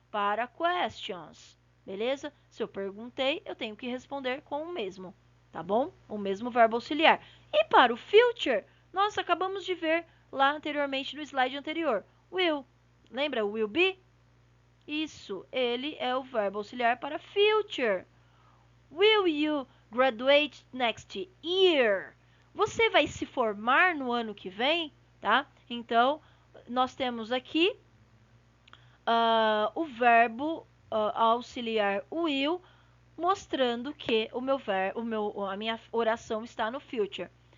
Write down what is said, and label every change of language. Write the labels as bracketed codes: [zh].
[pt] Para questions. Beleza? Se eu perguntei, eu tenho que responder com o mesmo, tá bom? O mesmo verbo auxiliar. E para o future, nós acabamos de ver lá anteriormente no slide anterior. Will. Lembra o will be? Isso, ele é o verbo auxiliar para future. [en] Will you graduate next year? [pt] Você vai se formar no ano que vem, tá? Então, nós temos aqui o verbo auxiliar will, mostrando que a minha oração está no future.